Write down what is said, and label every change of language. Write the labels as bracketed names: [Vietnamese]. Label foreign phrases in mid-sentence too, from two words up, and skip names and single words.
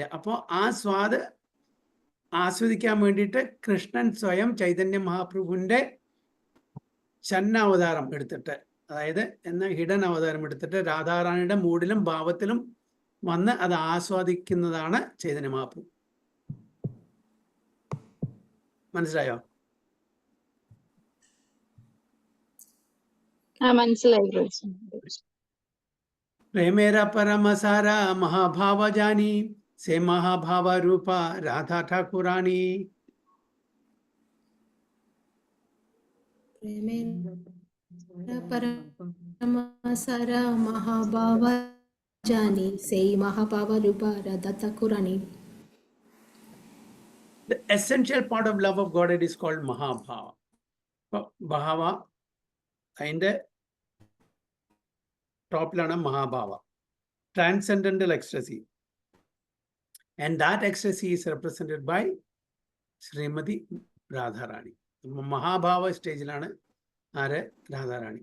[Malayalam] അപ്പോൾ ആ സ്വാദ് ആസ്വദിക്കാൻ വേണ്ടിയിട്ട് കൃഷ്ണൻ സ്വയം ചൈതന്യ മഹാപ്രഭുവിന്റെ ഷണ്ണാവതാരം എടുത്തിട്ട്, അതായത് ഹിഡൻ അവതാരം എടുത്തിട്ട് രാധാറാണിയുടെ മൂഡിലും ഭാവത്തിലും വന്ന് അത് ആസ്വാദിക്കുന്നതാണ് ചൈതന്യ മഹാപ്രഭു. മനസ്സിലായോ? മനസ്സിലായി. [Bangla] প্রেমের পরমসার মহাভাব জানি সে মহাভাব রূপা রাধা ঠাকুরাণী. প্রেমের পরমসার মহাভাব জানি সে মহাভাব রূপা রাধা ঠাকুরাণী. [English] The essential part of love of God is called Mahabhava. [Malayalam] Bhava അതിൻ്റെ ടോപ്പിലാണ് മഹാഭാവ, [English] transcendental ecstasy. and that ecstasy is represented by Srimati Radharani. [Malayalam] മഹാഭാവ സ്റ്റേജിലാണ് ആര്? രാധാറാണി.